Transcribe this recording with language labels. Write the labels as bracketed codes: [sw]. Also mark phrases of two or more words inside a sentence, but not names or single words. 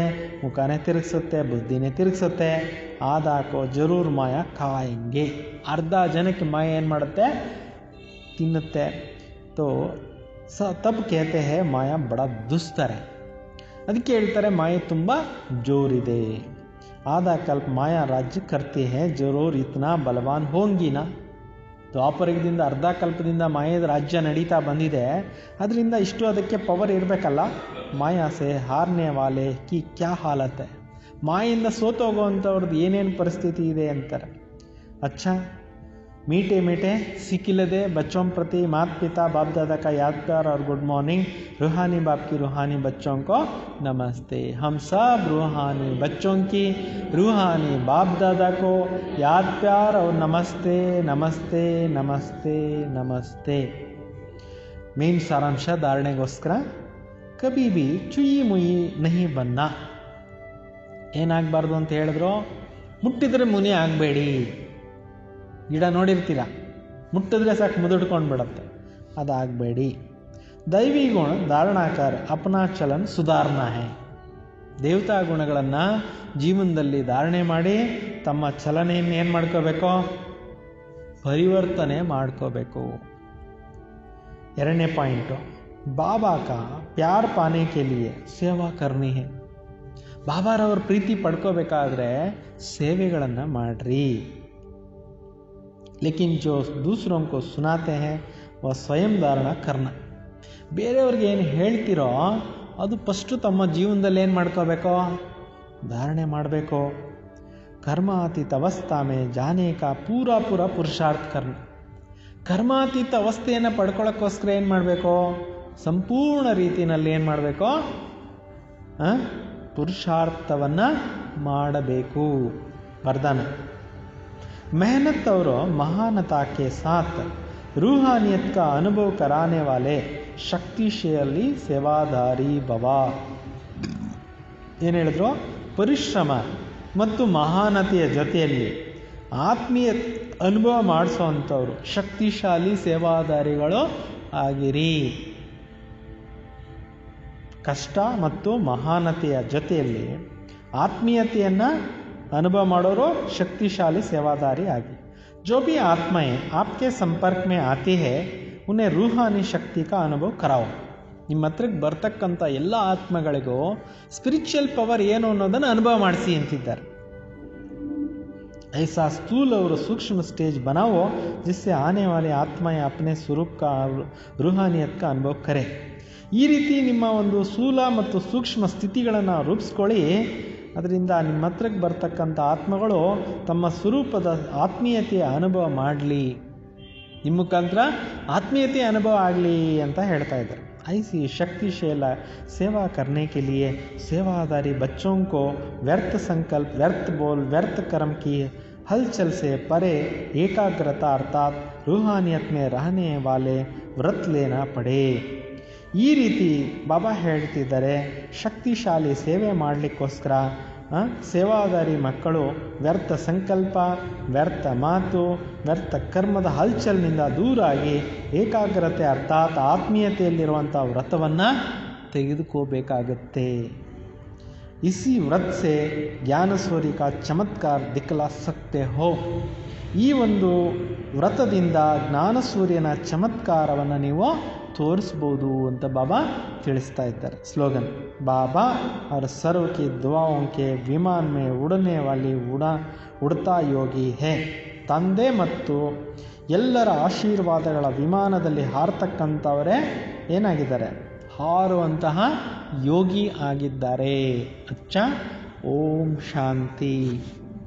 [kn] ಮುಖಾನೇ ತಿರುಗಿಸುತ್ತೆ, ಬುದ್ಧಿನೇ ತಿರುಗಿಸುತ್ತೆ. [hi] आधा को जरूर माया खाएंगे, [kn] ಅರ್ಧ ಜನಕ್ಕೆ ಮಾಯೆ ಏನು ಮಾಡುತ್ತೆ? ತಿನ್ನುತ್ತೆ. [hi] तो तब कहते हैं माया बड़ा दुस्तर, [kn] ಅದಕ್ಕೆ ಹೇಳ್ತಾರೆ ಮಾಯೆ ತುಂಬ ಜೋರಿದೆ. [hi] आधा कल्प माया राज्य करते हैं जरूर इतना बलवान होंगी ना. [kn] ದ್ವಾಪರಯುಗದಿಂದ ಅರ್ಧ ಕಲ್ಪದಿಂದ ಮಾಯದ ರಾಜ್ಯ ನಡೀತಾ ಬಂದಿದೆ. ಅದರಿಂದ ಇಷ್ಟು ಅದಕ್ಕೆ ಪವರ್ ಇರಬೇಕಲ್ಲ. [hi] माया से हारने वाले की क्या हालत है. [kn] ಮಾಯಿಂದ ಸೋತೋಗುವಂಥವ್ರದ್ದು ಏನೇನು ಪರಿಸ್ಥಿತಿ ಇದೆ ಅಂತಾರೆ. [hi] ಅಚ್ಚಾ मीठे मीठे सिकिलदे बच्चों प्रति माता पिता बाप दादा का याद प्यार और [en] good morning. [hi] रूहानी बाप की रूहानी बच्चों को नमस्ते. हम सब रूहानी बच्चों की रूहानी बाप दादा को याद प्यार और नमस्ते नमस्ते नमस्ते नमस्ते. मेन सारांश धारणೆಗೋಸ್ಕರ कभी भी चुई मुई नहीं बनना. [kn] ಏನಾಗಬಾರ್ದು ಅಂತ ಹೇಳಿದ್ರು, ಮುಟ್ಟಿದ್ರೆ ಮುನಿ ಆಗಬೇಡಿ. ಗಿಡ ನೋಡಿರ್ತೀರ, ಮುಟ್ಟಿದ್ರೆ ಸಾಕು ಮುದುಡ್ಕೊಂಡು ಬಿಡುತ್ತೆ, ಅದಾಗಬೇಡಿ. [hi] दैवी गुण धारण कर अपना चलन सुधारना है. [kn] ದೇವತಾ ಗುಣಗಳನ್ನು ಜೀವನದಲ್ಲಿ ಧಾರಣೆ ಮಾಡಿ ತಮ್ಮ ಚಲನೆಯನ್ನು ಏನು ಮಾಡ್ಕೋಬೇಕು, ಪರಿವರ್ತನೆ ಮಾಡ್ಕೋಬೇಕು. ಎರಡನೇ ಪಾಯಿಂಟು, [hi] बाबा का प्यार पाने के लिए सेवा करनी है. [kn] ಬಾಬಾರವ್ರ ಪ್ರೀತಿ ಪಡ್ಕೋಬೇಕಾದ್ರೆ ಸೇವೆಗಳನ್ನು ಮಾಡ್ರಿ. [hi] लेकिन जो दूसरों को सुनाते हैं वह स्वयं धारणा करना. [kn] ಬೇರೆಯವ್ರಿಗೆ ಏನು ಹೇಳ್ತಿರೋ ಅದು ಫಸ್ಟು ತಮ್ಮ ಜೀವನದಲ್ಲಿ ಏನು ಮಾಡ್ಕೋಬೇಕು, ಧಾರಣೆ ಮಾಡಬೇಕು. [hi] कर्मातीत अवस्था में जाने का पूरा पुरुषार्थ कर्म. [kn] ಕರ್ಮಾತೀತ ಅವಸ್ಥೆಯನ್ನು ಪಡ್ಕೊಳ್ಳೋಕ್ಕೋಸ್ಕರ ಏನು ಮಾಡಬೇಕು, ಸಂಪೂರ್ಣ ರೀತಿಯಲ್ಲಿ ಏನು ಮಾಡಬೇಕು, ಪುರುಷಾರ್ಥವನ್ನು ಮಾಡಬೇಕು. ವರದಾನ. [hi] मेहनत और महानता के साथ रूहानियत का अनुभव कराने वाले शक्तिशाली सेवाधारी भव. [kn] ಏನು ಹೇಳಿದ್ರು, ಪರಿಶ್ರಮ ಮತ್ತು ಮಹಾನತೆಯ ಜೊತೆಯಲ್ಲಿ ಆತ್ಮೀಯ ಅನುಭವ ಮಾಡಿಸೋವಂಥವ್ರು ಶಕ್ತಿಶಾಲಿ ಸೇವಾದಾರಿಗಳು ಆಗಿರಿ. ಕಷ್ಟ ಮತ್ತು ಮಹಾನತೆಯ ಜೊತೆಯಲ್ಲಿ ಆತ್ಮೀಯತೆಯನ್ನು अनुभव ಮಾಡೋರು ಶಕ್ತಿಶಾಲಿ ಸೇವಾದಾರಿ ಆಗಿ. [hi] जो भी आत्माएं आपके संपर्क में आती है उन्हें रूहानी शक्ति का अनुभव कराओ. [kn] ನಿಮ್ಮ ಹತ್ರಕ್ಕೆ ಬರ್ತಕ್ಕಂಥ ಎಲ್ಲ ಆತ್ಮಗಳಿಗೂ [en] spiritual power [kn] ಏನು ಅನ್ನೋದನ್ನು ಅನುಭವ ಮಾಡಿಸಿ ಅಂತಿದ್ದಾರೆ. [hi] ऐसा स्थूल और सूक्ष्म स्टेज बनाओ जिससे आने वाले आत्माएं अपने स्वरूप का रूहानियत का अनुभव करें. [kn] ಈ ರೀತಿ ನಿಮ್ಮ ಒಂದು ಸ್ಥೂಲ ಮತ್ತು ಸೂಕ್ಷ್ಮ ಸ್ಥಿತಿಗಳನ್ನು ರೂಪಿಸ್ಕೊಳ್ಳಿ. ಅದರಿಂದ ನಿಮ್ಮ ಹತ್ರಕ್ಕೆ ಬರ್ತಕ್ಕಂಥ ಆತ್ಮಗಳು ತಮ್ಮ ಸ್ವರೂಪದ ಆತ್ಮೀಯತೆಯ ಅನುಭವ ಮಾಡಲಿ, ನಿಮ್ಮ ಮುಖಾಂತರ ಆತ್ಮೀಯತೆಯ ಅನುಭವ ಆಗಲಿ ಅಂತ ಹೇಳ್ತಾ ಇದ್ದಾರೆ. [hi] ऐसी शक्तिशाली सेवा करने के लिए सेवादारी बच्चों को व्यर्थ संकल्प, व्यर्थ बोल, व्यर्थ कर्म की हलचल से परे एकाग्रता अर्थात रूहानियत में रहने वाले व्रत लेना पड़े. [kn] ಈ ರೀತಿ ಬಾಬಾ ಹೇಳ್ತಿದ್ದಾರೆ, ಶಕ್ತಿಶಾಲಿ ಸೇವೆ ಮಾಡಲಿಕ್ಕೋಸ್ಕರ ಸೇವಾದಾರಿ ಮಕ್ಕಳು ವ್ಯರ್ಥ ಸಂಕಲ್ಪ, ವ್ಯರ್ಥ ಮಾತು, ವ್ಯರ್ಥ ಕರ್ಮದ ಹಲ್ಚಲ್ನಿಂದ ದೂರಾಗಿ ಏಕಾಗ್ರತೆ ಅರ್ಥಾತ್ ಆತ್ಮೀಯತೆಯಲ್ಲಿರುವಂಥ ವ್ರತವನ್ನು ತೆಗೆದುಕೋಬೇಕಾಗತ್ತೆ. [hi] इसी व्रत से ज्ञान सूर्य का चमत्कार दिखा सकते हो. [kn] ಈ ಒಂದು ವ್ರತದಿಂದ ಜ್ಞಾನಸೂರ್ಯನ ಚಮತ್ಕಾರವನ್ನು ನೀವು ತೋರಿಸ್ಬೋದು ಅಂತ ಬಾಬಾ ತಿಳಿಸ್ತಾ ಇದ್ದಾರೆ. [hi] ಸ್ಲೋಗನ್, ಬಾಬಾ और सर्व की दुआओं के विमान में उड़ने वाली उड़ता योगी है. [kn] ತಂದೆ ಮತ್ತು ಎಲ್ಲರ ಆಶೀರ್ವಾದಗಳ ವಿಮಾನದಲ್ಲಿ ಹಾರತಕ್ಕಂಥವರೇ ಏನಾಗಿದ್ದಾರೆ, ಹಾರುವಂತಹ ಯೋಗಿ ಆಗಿದ್ದಾರೆ. ಅಚ್ಚಾ, ಓಂ ಶಾಂತಿ.